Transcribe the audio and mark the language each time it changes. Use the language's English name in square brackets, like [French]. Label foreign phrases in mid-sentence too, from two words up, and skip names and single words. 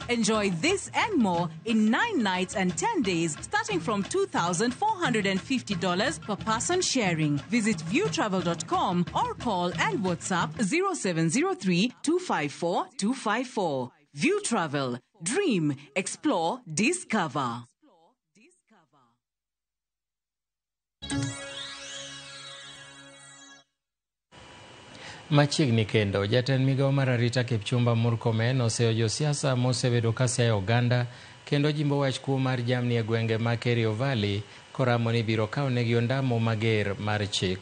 [English] Enjoy this and more in 9 nights and 10 days, starting from $2,450 per person sharing. Visit viewtravel.com or call and WhatsApp 0703-254-254. View Travel. Dream, explore, discover. [Luo (Kenya and Tanzania)] Machiegni kendo, jatend migao mar arita Kipchumba Murkomen oseyo josiasa mosebedo kasiayo oganda kendo jimbo wach kuo mar jamni e gwenge ma Kerio Valley koramo ni biro kawnegi ondamo mager mar chik.